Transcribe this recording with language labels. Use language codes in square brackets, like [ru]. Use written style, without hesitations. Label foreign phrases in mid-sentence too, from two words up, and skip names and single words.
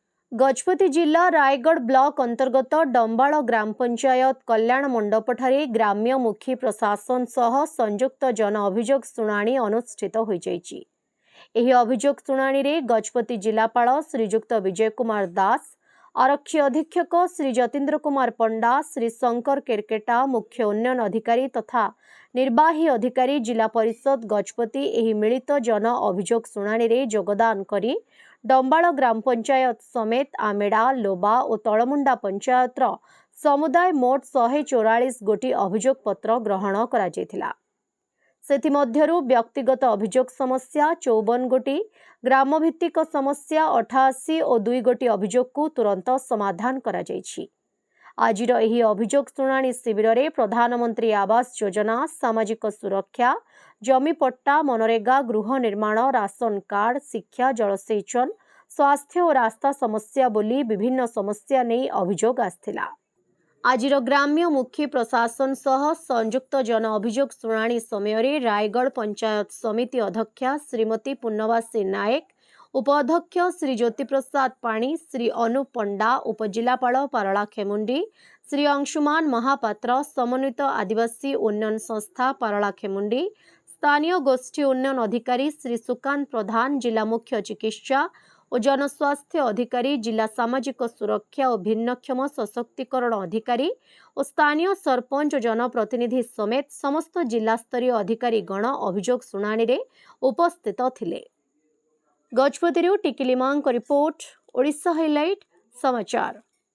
[or] ଗଜପତି ଜିଲ୍ଲା ରାୟଗଡ଼ ବ୍ଲକ ଅନ୍ତର୍ଗତ ଡମ୍ବାଲ ଗ୍ରାମ ପଞ୍ଚାୟତ କଲ୍ୟାଣ ମଣ୍ଡପଠାରେ ଗ୍ରାମ୍ୟମୁଖୀ ପ୍ରଶାସନ ସହ ସଂଯୁକ୍ତ ଜନ ଅଭିଯୋଗ ଶୁଣାଣି ଅନୁଷ୍ଠିତ ହୋଇ ଯାଇଛି। ଏହି ଅଭିଯୋଗ ଶୁଣାଣି ରେ ଗଜପତି ଜିଲ୍ଲାପାଳ ଶ୍ରୀଯୁକ୍ତ ବିଜୟ କୁମାର ଦାସ, ଆରକ୍ଷୀ ଅଧୀକ୍ଷକ ଶ୍ରୀ ଯତୀନ୍ଦ୍ର କୁମାର ପଣ୍ଡା, ଶ୍ରୀ ଶଙ୍କର କେରକେଟା, ମୁଖ୍ୟ ଉନ୍ନୟନ ଅଧିକାରୀ ତଥା ନିର୍ବାହୀ ଅଧିକାରୀ ଜିଲ୍ଲା ପରିଷଦ ଗଜପତି ଏହି ମିଳିତ ଜନ ଅଭିଯୋଗ ଶୁଣାଣି ରେ ଯୋଗଦାନ କରି ଡମ୍ବାଲ ଗ୍ରାମ ପଞ୍ଚାୟତ ସମେତ ଆମେଡ଼ା, ଲୋବା ଓ ତଳମୁଣ୍ଡା ପଞ୍ଚାୟତର ସମୁଦାୟ ମୋଟ 144 ଗୋଟି ଅଭିଯୋଗ ପତ୍ର ଗ୍ରହଣ କରା ଯାଇଥିଲା। ସେଥିମଧ୍ୟରୁ ବ୍ୟକ୍ତିଗତ ଅଭିଯୋଗ ସମସ୍ୟା 54 ଗୋଟି, ଗ୍ରାମଭିତ୍ତିକ ସମସ୍ୟା 88 ଓ 2 ଗୋଟି ଅଭିଯୋଗ କୁ ତୁରନ୍ତ ସମାଧାନ କରା ଯାଇଛି। ଆଜିର ଏହି ଅଭିଯୋଗ ଶୁଣାଣି ଶିବିର ରେ ପ୍ରଧାନମନ୍ତ୍ରୀ ଆବାସ ଯୋଜନା, ସାମାଜିକ ସୁରକ୍ଷା, ଜମି ପଟ୍ଟା, ମନରେଗା, ଗୃହ ନିର୍ମାଣ, ରାସନ କାର୍ଡ, ଶିକ୍ଷା, ଜଳସେଚନ, ସ୍ୱାସ୍ଥ୍ୟ ଓ ରାସ୍ତା ସମସ୍ୟା ବୋଲି ବିଭିନ୍ନ ସମସ୍ୟା ନେଇ ଅଭିଯୋଗ ଆସିଥିଲା। ଆଜିର ଗ୍ରାମ୍ୟ ମୁଖୀ ପ୍ରଶାସନ ସହ ସଂଯୁକ୍ତ ଜନ ଅଭିଯୋଗ ଶୁଣାଣି ସମୟ ରାୟଗଡ଼ ପଞ୍ଚାୟତ ସମିତି ଅଧ୍ୟକ୍ଷା ଶ୍ରୀମତୀ ପୁନ୍ନବାସୀ ନାୟକ, ଉପାଧ୍ୟକ୍ଷ ଶ୍ରୀ ଜ୍ୟୋତିପ୍ରସାଦ ପାଣି, ଶ୍ରୀ ଅନୁ ପଣ୍ଡା, ଉପଜିଲ୍ଲାପାଳ ପାରଳା ଖେମୁଣ୍ଡି, ଶ୍ରୀ ଅଂଶୁମାନ ମହାପାତ୍ର, ସମନ୍ୱିତ ଆଦିବାସୀ ଉନ୍ନୟନ ସଂସ୍ଥା ପାରଳା ଖେମୁଣ୍ଡି, ସ୍ଥାନୀୟ ଗୋଷ୍ଠୀ ଉନ୍ନୟନ ଅଧିକାରୀ ଶ୍ରୀ ସୁକାନ୍ତ ପ୍ରଧାନ, ଜିଲ୍ଲା ମୁଖ୍ୟ ଚିକିତ୍ସା ଓ ଜନସ୍ୱାସ୍ଥ୍ୟ ଅଧିକାରୀ, ଜିଲ୍ଲା ସାମାଜିକ ସୁରକ୍ଷା ଓ ଭିନ୍ନକ୍ଷମ ସଶକ୍ତିକରଣ ଅଧିକାରୀ ଓ ସ୍ଥାନୀୟ ସରପଞ୍ଚ ଜନପ୍ରତିନିଧି ସମେତ ସମସ୍ତ ଜିଲ୍ଲା ସ୍ତରୀୟ ଅଧିକାରୀ ଗଣ ଅଭିଯୋଗ ଶୁଣାଣି ରେ ଉପସ୍ଥିତ ଥିଲେ। ଗଜପତି ଟିକିଲି ମାଙ୍ଗ ରିପୋର୍ଟ, ଓଡ଼ିଶା ହାଇଲାଇଟ ସମାଚାର।